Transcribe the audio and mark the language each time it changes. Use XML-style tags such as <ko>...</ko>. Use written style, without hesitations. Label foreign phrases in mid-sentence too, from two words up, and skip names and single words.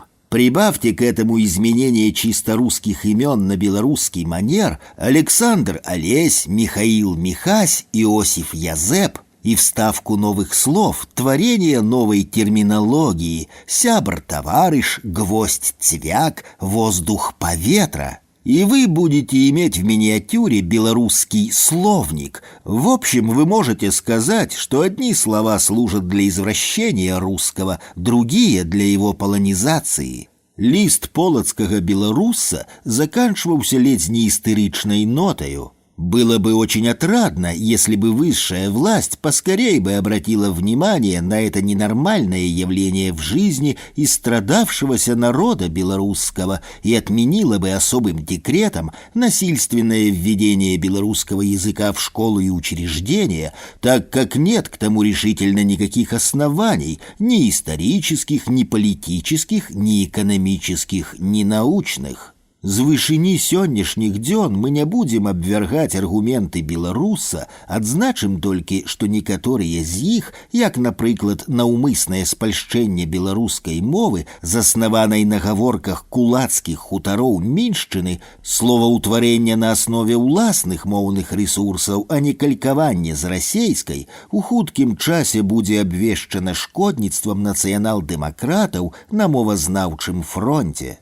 <ru>Прибавьте к этому изменение чисто русских имен на белорусский манер: Александр Олесь, Михаил Михась, Иосиф Язеп, и вставку новых слов, творение новой терминологии: сябр-товарищ, гвоздь-цвяк, воздух-поветра. И вы будете иметь в миниатюре белорусский словник. В общем, вы можете сказать, что одни слова служат для извращения русского, другие — для его полонизации.</ru> <be>Лист полацкага беларуса</be> <ru>заканчивался ледь не истеричной нотою. Было бы очень отрадно, если бы высшая власть поскорей бы обратила внимание на это ненормальное явление в жизни истрадавшегося народа белорусского и отменила бы особым декретом насильственное введение белорусского языка в школы и учреждения, так как нет к тому решительно никаких оснований, ни исторических, ни политических, ни экономических, ни научных.</ru> <be>З вышыні сённяшніх дзён мы не будем абвяргаць аргументы беларуса, адзначым толькі, што некаторыя з іх, як, напрыклад, наўмыснае спальшчэнне беларускай мовы, заснаванай на гаворках кулацкіх хутароў міншчыны, словаўтварэнне на аснове ўласных моўных рэсурсаў, а не калькаванне з расейскай, у хуткім часе будзе абвешчана шкодніцтвам нацыянал-дэмакратаў на мовазнаўчым фронте.</be>